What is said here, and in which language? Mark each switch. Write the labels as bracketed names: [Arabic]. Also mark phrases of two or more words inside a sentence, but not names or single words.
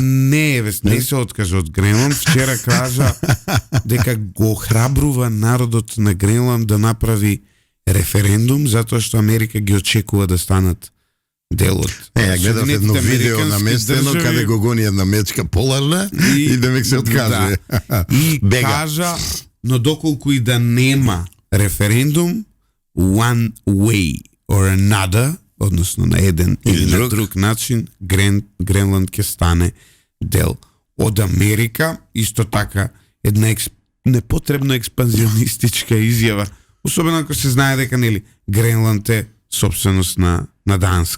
[Macedonian] Не се откажа од Гренланд. Вчера кажа дека го храбрува народот на Гренланд да направи референдум, затоа што Америка ги очекува да станат дел од ја гледав едно видео на местено каде го гони една мечка поларна и демек се откаже. Да. И кажа, но доколку и да нема референдум, [English] one way or another, [Macedonian] односно на еден или на друг начин, Гренланд ќе стане дел од Америка. Исто така една непотребно експанзионистичка изјава, особено ако се знае дека Гренланд е собственост на Данска.